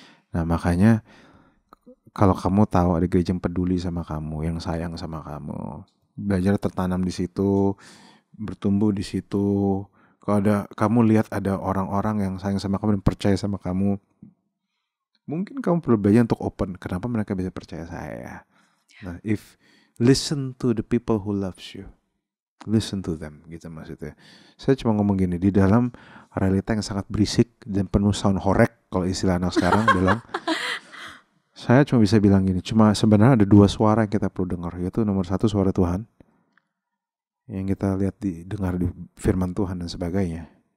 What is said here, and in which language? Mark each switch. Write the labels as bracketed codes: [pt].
[id] Nah makanya kalau kamu tahu ada gereja yang peduli sama kamu, yang sayang sama kamu, belajar tertanam di situ, bertumbuh di situ. Kalau kamu lihat ada orang-orang yang sayang sama kamu dan percaya sama kamu, mungkin kamu perlu belajar untuk open. Kenapa mereka bisa percaya saya? [en] Nah, listen to the people who loves you. Listen to them, [id] gitu maksudnya. Saya cuma ngomong gini, di dalam realita yang sangat berisik dan penuh sound horek, kalau istilah anak sekarang bilang, saya cuma bisa bilang gini, cuma sebenarnya ada 2 suara yang kita perlu dengar, yaitu nomor 1 suara Tuhan, yang kita lihat dengar di firman Tuhan dan sebagainya.